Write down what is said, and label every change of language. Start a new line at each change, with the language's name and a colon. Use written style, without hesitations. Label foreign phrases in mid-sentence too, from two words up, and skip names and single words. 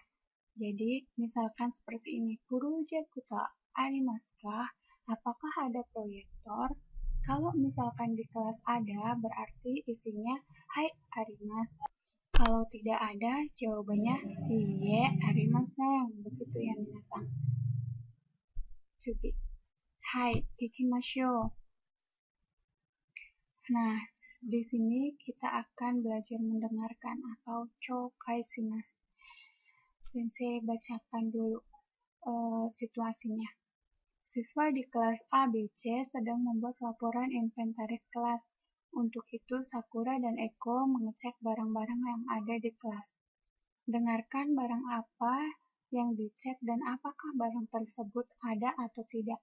Indonesian: Jadi, misalkan seperti ini,
Japanese: プロジェクト ありますか?
Indonesian: Apakah ada proyektor? Kalau misalkan di kelas ada, berarti isinya
Japanese: はい、あります.
Indonesian: Kalau tidak ada, jawabannya
Japanese: いいえ、ありません.
Indonesian: Begitu ya,
Japanese: 皆さん。次. はい、行きましょう.
Indonesian: Nah, di sini kita akan belajar mendengarkan atau
Japanese: 聴解します.
Indonesian: Sensei bacakan dulu situasinya. Siswa di kelas ABC sedang membuat laporan inventaris kelas. Untuk itu, Sakura dan Eko mengecek barang-barang yang ada di kelas. Dengarkan barang apa yang dicek dan apakah barang tersebut ada atau tidak.